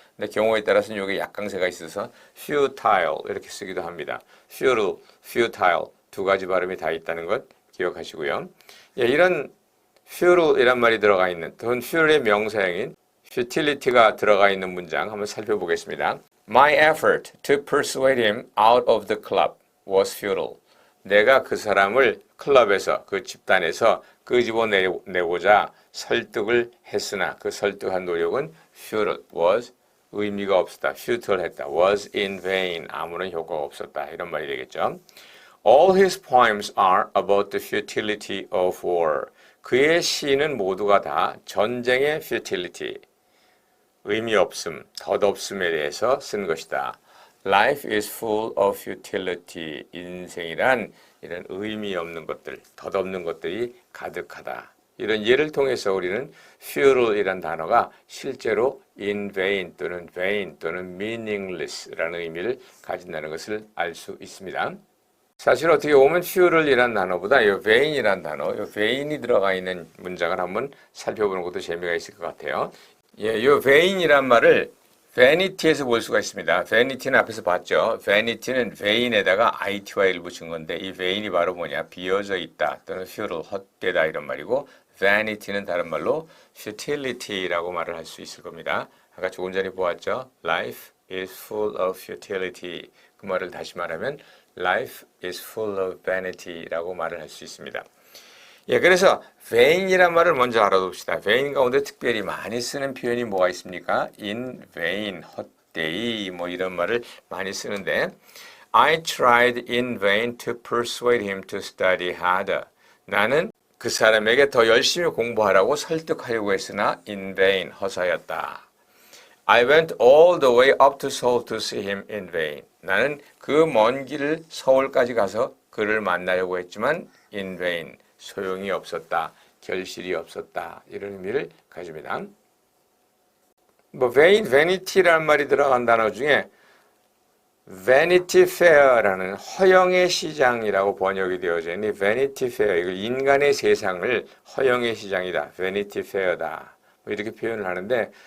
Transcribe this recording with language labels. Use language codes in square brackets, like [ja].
[ko] 근데 경우에 따라서는 여기 약강세가 있어서 futile 이렇게 쓰기도 합니다. futile 두 가지 발음이 다 있다는 것 기억하시고요. 예, 이런 futile 이란 말이 들어가 있는 또는 futile 명사형인 futility가 들어가 있는 문장 한번 살펴보겠습니다. [en] My effort to persuade him out of the club was futile. [ko] 내가 그 사람을 클럽에서 그 집단에서 끄집어내고자 설득을 했으나 그 설득한 노력은 futile was 의미가 없었다. futile 했다. [en] was in vain [ko] 아무런 효과가 없었다. 이런 말이 되겠죠. [en] All his poems are about the futility of war. [ko] 그의 시는 모두가 다 전쟁의 futility, 의미 없음, 덧없음에 대해서 쓴 것이다. [en] Life is full of futility. [ko] 인생이란 이런 의미 없는 것들, 덧없는 것들이 가득하다. 이런 예를 통해서 우리는 futil이라는 단어가 실제로 in vain 또는 vain 또는 meaningless라는 의미를 가진다는 것을 알 수 있습니다. 사실 어떻게 보면 futil이라는 단어보다 이 vain이라는 단어, 이 vain이 들어가 있는 문장을 한번 살펴보는 것도 재미가 있을 것 같아요. 예, 이 vain이란 말을 vanity에서 볼 수가 있습니다. vanity는 앞에서 봤죠. vanity는 vain에다가 ity를 붙인 건데 이 vain이 바로 뭐냐? 비어져 있다 또는 futile, 헛되다 이런 말이고 vanity는 다른 말로 futility라고 말을 할 수 있을 겁니다. 아까 조금 전에 보았죠. [en] Life is full of futility. [ko] 그 말을 다시 말하면 [en] Life is full of vanity [ko] 라고 말을 할 수 있습니다. 예, 그래서 vain이란 말을 먼저 알아둡시다. vain 가운데 특별히 많이 쓰는 표현이 뭐가 있습니까? [en] in vain, [ko] 헛되이 뭐 이런 말을 많이 쓰는데 [en] I tried in vain to persuade him to study harder. [ko] 나는 그 사람에게 더 열심히 공부하라고 설득하려고 했으나 in vain, 허사였다. [en] I went all the way up to Seoul to see him in vain. [ko] 나는 그 먼 길을 서울까지 가서 그를 만나려고 했지만 in vain, 소용이 없었다, 결실이 없었다 이런 의미를 가집니다. 뭐 vain, vanity라는 말이 들어간 단어 중에 Vanity Fair라는 허영의 시장이라고 번역이 되어져 있는 Vanity Fair, 이걸 인간의 세상을 허영의 시장이다, Vanity Fair다 뭐 이렇게 표현을 하는데